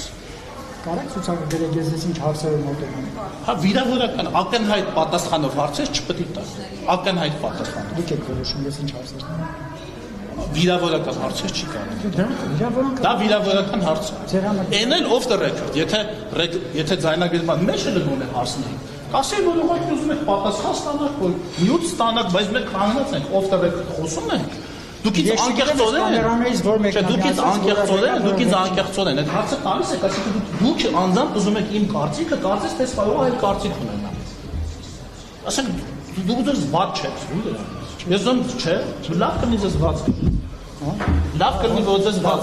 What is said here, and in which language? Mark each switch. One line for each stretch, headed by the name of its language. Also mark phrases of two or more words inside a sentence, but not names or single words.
Armenian: Կարեք ցուցակագրեք ես ձեզ ինչ հարցեր եմ մոտենում։ Հա, վիրավորական ակնհայտ պատասխանով հարցեր չպետք է տալ։ Ակնհայտ պատասխանով։ Դուք եք որոշում ես ինչ հարցեր տամ։ Վիրավորական հարցեր չի կարող։ Դա վիրավորական հարց է։ Ձեր համար Այն էլ
English: off the record,
Armenian: եթե ձայնագրման մեջ էլ գոնե հարցնեին։ Կասեի, որ ուղղակի ուզում եք պատասխան ստանալ, որ նյութ ստանալ, բայց մենք կանգնած ենք
English: off the record
Armenian: խոսում ենք։ Դուք ինձ անկեղծորեն, այդ հարցը տալիս եք, ասեք դուք անձամբ ուզում եք իմ կարծիքը, կարծես թե կարող այլ կարծիք ունենալ։ Ասենք դուք դեռ վատ չեք, ես ոնց չէ, լավ կնի ձեզ վատ։ Լավ կնի որ ձեզ վատ։